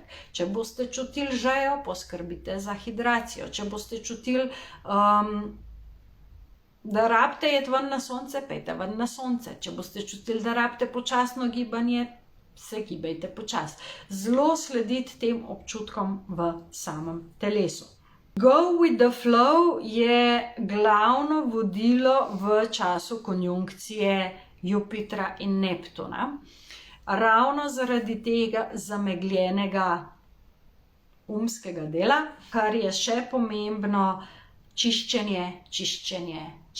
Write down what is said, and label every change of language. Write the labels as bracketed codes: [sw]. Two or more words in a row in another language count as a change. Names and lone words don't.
[sl] Če boste čutili žejo, poskrbite za hidracijo. Če boste čutili da rabite iti ven na sonce, pejte ven na sonce. Če boste čutili, da rabite počasno gibanje, se gibajte počas. Zelo slediti tem občutkom v samem telesu. [en] Go with the flow [sl] je glavno vodilo v času konjunkcije Jupitra in Neptuna. Ravno zaradi tega zamegljenega umskega dela, kar je še pomembno, čiščenje.